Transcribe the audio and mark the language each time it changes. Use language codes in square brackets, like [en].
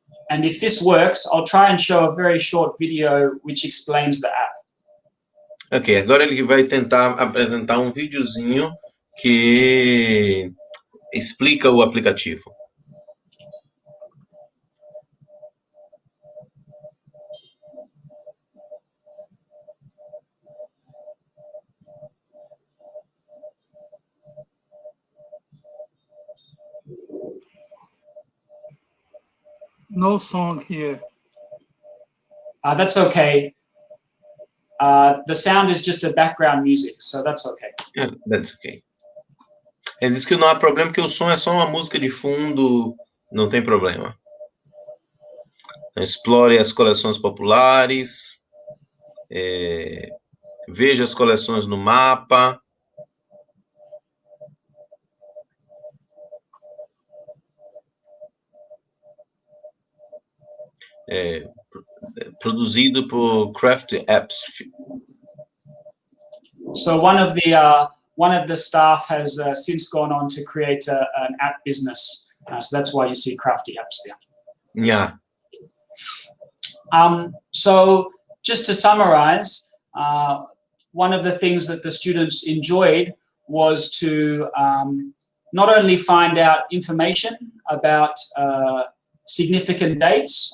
[en] And if this works, I'll try and show a very short video which explains the app. [pt] Ok, agora ele vai tentar apresentar um videozinho que explica o aplicativo. [en] No song here. That's okay. The sound is just a background music, so that's okay. Yeah, that's okay. [pt] Ele diz que não há problema, porque o som é só uma música de fundo, não tem problema. Então, explore as coleções populares, veja as coleções no mapa. Produzido por Craft Apps. [en] So one of the staff has since gone on to create an app business. So that's why you see Crafty Apps there. Yeah. So just to summarize, one of the things that the students enjoyed was to not only find out information about significant dates.